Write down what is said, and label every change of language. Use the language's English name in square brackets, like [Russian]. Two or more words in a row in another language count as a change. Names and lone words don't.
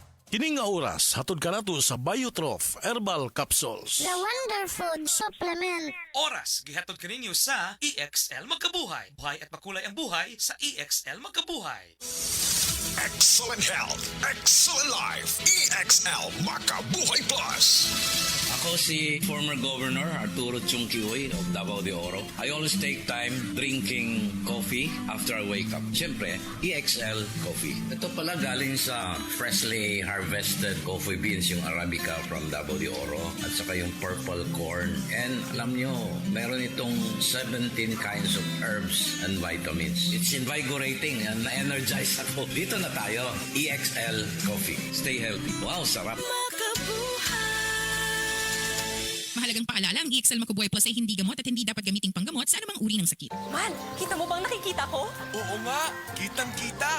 [Cebuano] Kining nga oras, hatod ka nato sa Biotrof Herbal Capsules. [English] The Wonder Food Supplement. [Cebuano] Oras, gihatod kaninyo sa EXL Magkabuhay. [Filipino] Buhay at makulay ang buhay sa EXL Magkabuhay. [English] Excellent health, excellent life. [Filipino] EXL Makabuhay Plus. Ako si former Governor Arturo Chungkihoy of Davao de Oro. [English] I always take time drinking coffee after I wake up. [Filipino] Siyempre, EXL Coffee. Ito pala galing sa [English] freshly harvested coffee beans, [Filipino] yung Arabica from Davao de Oro, at saka yung purple corn. And alam nyo, meron itong [English] 17 kinds of herbs and vitamins. It's invigorating and [Filipino] na-energize ako. Dito na tayo, EXL Coffee. [English] Stay healthy. [Filipino] Wow, sarap. Mahalagang paalala, ang EXL Makabuhay Plus ay hindi gamot at hindi dapat gamiting panggamot sa anumang uri ng sakit. Man, kita mo bang nakikita ko? Oo nga, kitang-kita.